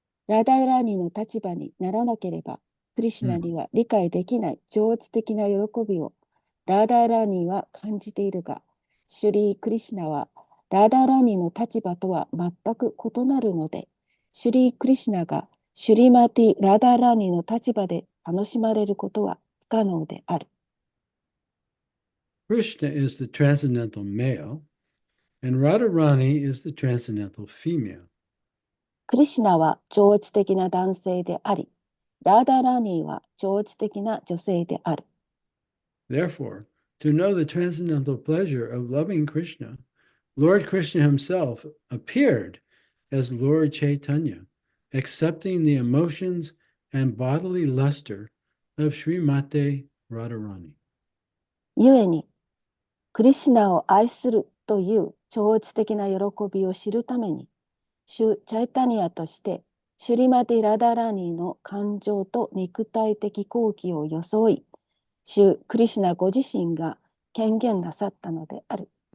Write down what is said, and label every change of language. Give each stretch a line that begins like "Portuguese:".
Japanese: ラダラニの立場にならなければ、クリシュナには理解できない情熱的な喜びをラダラニは感じているが、シュリー・クリシュナはラダラニの立場とは全く異なるので、シュリー・クリシュナがシュリマティ・ラダラニの立場で楽しまれることは不可能である。
English: Krishna is the transcendental male, and Radharani is the transcendental female.
Japanese: クリシュナは超越的な男性であり、ラダラニーは超越的な女性である。
English: Therefore, to know the transcendental pleasure of loving Krishna, Lord Krishna himself appeared as Lord Chaitanya, accepting the emotions and bodily luster of Srimate Radharani.
Japanese: ゆえに、クリシュナを愛するという超越的な喜びを知るために、シュ・チャイタニアとして、シュリマティ・ラダラニーの感情と肉体的好奇を装い、シュ・クリシュナご自身が権限なさったのである。